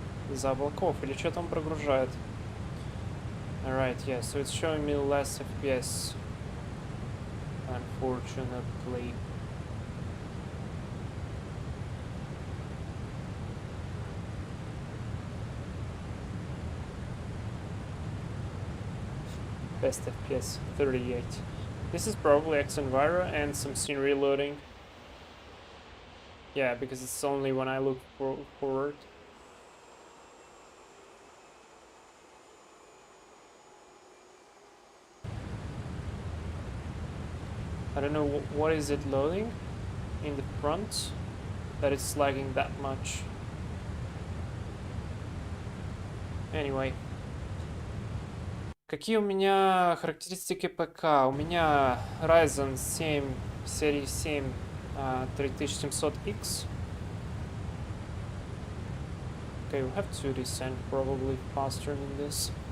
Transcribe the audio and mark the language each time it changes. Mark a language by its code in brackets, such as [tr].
[ru] Из-за облаков или что там прогружает? [en] Alright, yeah, so it's showing me less FPS. Unfortunately. Best FPS, 38. This is probably X-Enviro and some scenery loading. Yeah, because it's only when I look forward. I don't know what is it loading in the front that it's lagging that much. Anyway. [ru] Какие у меня характеристики ПК? У меня Ryzen 7 серии 7 3700X. [en] Okay, we have to descend probably faster than this.